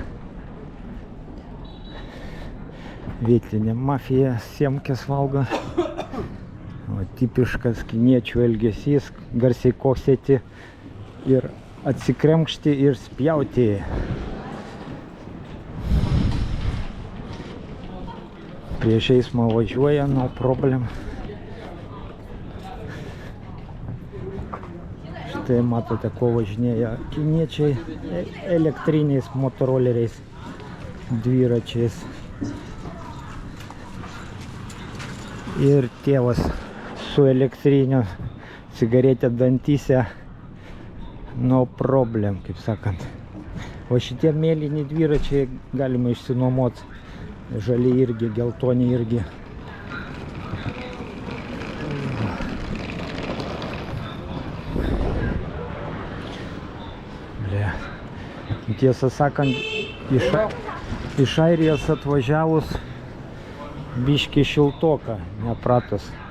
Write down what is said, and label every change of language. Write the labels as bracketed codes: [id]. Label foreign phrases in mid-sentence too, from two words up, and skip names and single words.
[lt] Vietinė mafija siemkes valgo. O tipiškas kiniečių elgesys, garsiai kosėti ir atsikremkšti ir spjauti. Prieš eismą važiuoja, [en] no problem. [lt] Štai matote, ko važinėja kiniečiai elektriniais motoroleriais, dviračiais. Ir tėvas su elektrinio cigaretė dantyse, [en] no problem, [lt] kaip sakant. O šitie mėlyni dviračiai galima išsinuomoti. Žali irgi, geltoni irgi. Tiesą sakant, iš Airijos atvažiavus biški šiltoka, nepratus.